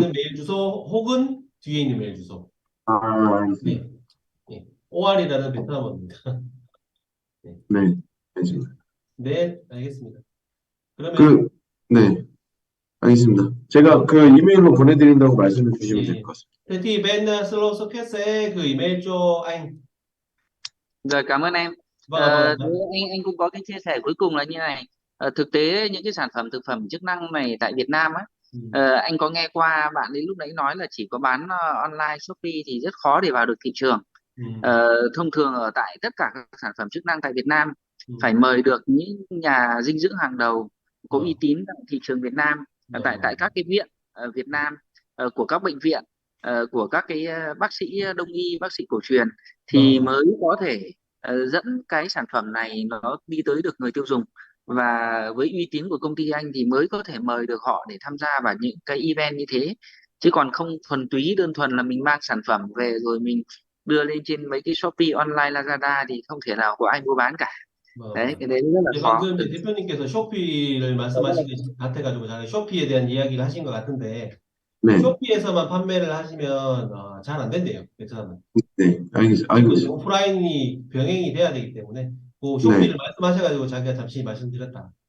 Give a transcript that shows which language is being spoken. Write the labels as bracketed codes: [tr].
[ko] 있는 메일 주소 혹은 뒤에 있는 메일 주소. 아, 알겠습니다. 예. 예. OR이라는 베트남어입니다. 네. 네, 알겠습니다. 네, 알겠습니다. 그러면 그, 네, 알겠습니다. 제가 그 이메일로 보내드린다고 말씀해 주시면 될 예. 것 같습니다. [vi] Thế thì bên Slow Socket sẽ gửi mail cho anh. Rồi cảm ơn em. Thế Vâng. anh cũng có cái chia sẻ cuối cùng là như này. Thực tế những cái sản phẩm thực phẩm chức năng này tại Việt Nam á, Ừ. anh có nghe qua bạn ấy lúc nãy nói là chỉ có bán online Shopee thì rất khó để vào được thị trường. Ừ. Thông thường ở tại tất cả các sản phẩm chức năng tại Việt Nam Ừ. phải mời được những nhà dinh dưỡng hàng đầu có uy Vâng. tín tại thị trường Việt Nam, tại Vâng. tại các cái viện ở Việt Nam, của các bệnh viện, của các cái bác sĩ đông y, bác sĩ cổ truyền thì Vâng. mới có thể dẫn cái sản phẩm này nó đi tới được người tiêu dùng, và với uy tín của công ty anh thì mới có thể mời được họ để tham gia vào những cái event như thế, chứ còn không thuần túy đơn thuần là mình mang sản phẩm về rồi mình đưa lên trên mấy cái Shopee online Lazada thì không thể nào có ai mua bán cả. Đấy, vâng. cái đấy rất là [ko] 이제 [vi] khó. [ko] 방금 이제 대표님께서 쇼피를 말씀하신 것 같아가지고 제가 쇼피에 대한 이야기를 하신 것 같은데 네, 쇼피에서만 판매를 하시면 잘 안 된대요. 베트남은. 네, 알고 무조건 이제 있습니다. 오프라인이 병행이 돼야 되기 때문에 그 네, 쇼피를 말씀하셔가지고 자기가 잠시 말씀드렸다.